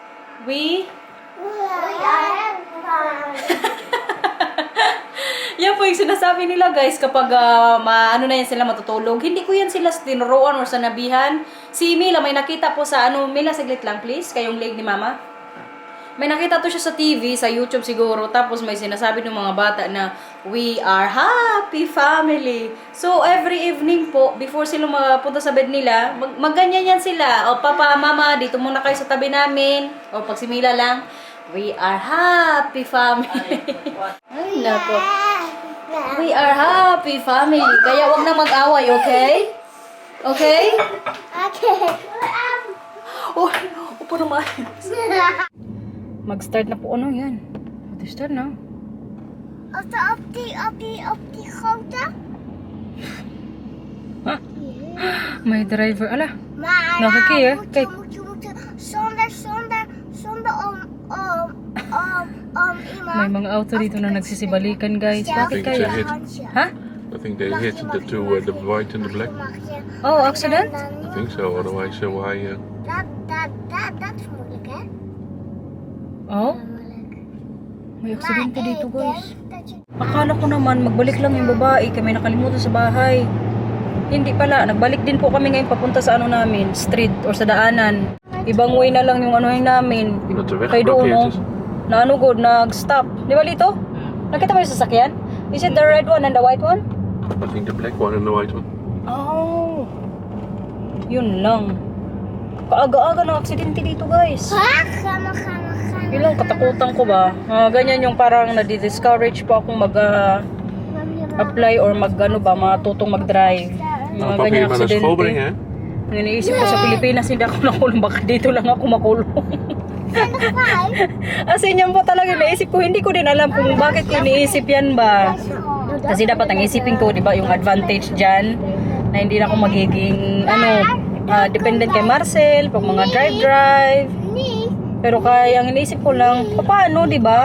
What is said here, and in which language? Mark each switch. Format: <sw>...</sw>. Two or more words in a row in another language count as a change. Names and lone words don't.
<tl>Yan po yung sinasabi nila, guys, kapag ano na yan sila matutulog. Hindi ko yan sila tinuruan or sanabihan. Si Mila, may nakita po sa Mila, saglit lang please, kayong leg ni Mama. May nakita to siya sa TV, sa YouTube siguro, tapos may sinasabi ng mga bata na</tl> <en>we are happy family.</en> <tl>So</tl> <en>every evening</en> <tl>po, before sila mapunta sa bed nila, magganyan yan sila. O papa, mama, dito muna kayo sa tabi namin. O pag si Mila lang,</tl> <en>we are happy family.</en> <tl>Ay, nako.</tl> <en>We are happy family.</en> <tl>Kaya wag na mag-away, okay? Okay? Oh, upo naman. Mag-start na po. Ano yan? Mag-start na.</tl> <nl>Op die grote?</nl> <tl>May driver. Ala.</tl> <nl>Maar</nl> <tl>Nakikiya. Kijk.</tl> <nl>moet zonder iemand.</nl> <tl>May mga auto dito na nagsisibalikan, guys. Bakit kaya? Ha?</tl> <en>I think they hit the two, the white and the black. Oh, accident? I think so. Otherwise, why?</en> <nl>Dat is moeilijk, hè?</nl> <tl>Oh? May aksidente dito, guys.</tl> <nl>Dat je...</nl> <tl>Akala ko naman, magbalik lang yung babae. Kami nakalimutan sa bahay. Hindi pala. Nagbalik din po kami ngayon papunta sa namin, street or sa daanan. Ibang way na lang yung namin.</tl> <nl>Dat de weg</nl> <tl>Kay doon, no?</tl> <nl>geblokkeerd is.</nl> <tl>Na good, nag-stop. Di ba, Lito? Nakita mo yung sasakyan?</tl> <en>Is it the red one and the white one? I think the black one and the white one.</en> <tl>Oh. Yun lang. Kaaga-aga ng aksidente dito, guys.</tl> <nl>Gaan we.</nl> <tl>Ilang katakutan ko ba? Ganyan yung parang nadi-discourage po akong mag-apply or matutong mag-drive. Mga</tl> <nl>Nou, papa, je</nl> <tl>ganyan</tl> <nl>maar naar school brengen,</nl> <tl>aksidente.</tl> <nl>hè?</nl> <tl>Iniisip ko sa Pilipinas hindi ako nakulong. Baka dito lang ako makulong. As in, yan po talaga naisip ko. Hindi ko din alam kung bakit ko iniisip yan ba. Kasi dapat ang isipin ko, di ba, yung advantage dyan na hindi na ako magiging dependent kay Marcel pag mga drive. Pero kaya ang iniisip ko lang, paano, di ba?</tl>